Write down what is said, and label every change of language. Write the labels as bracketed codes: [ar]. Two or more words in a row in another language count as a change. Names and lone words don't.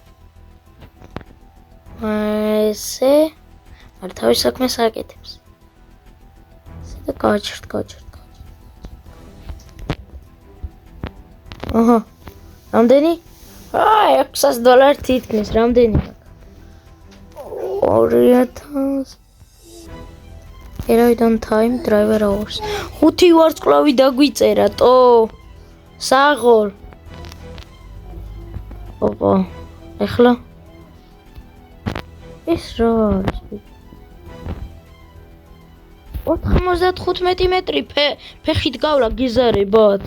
[ka] ესე. არ თავის საქმეს აკეთებს. ესე და გაჩერდ. აჰა. რამდენი? $600 თითქმის, რამდენი აქვს? 2000. [en] Arrive on time, driver hours. [ka] 5 ვარსკვლავი დაგვიწერა, ტო. საღოლ. ოპა. ეხლა ეს რა არის? 95 მეტრი ფეხით გავლა გიზარებად.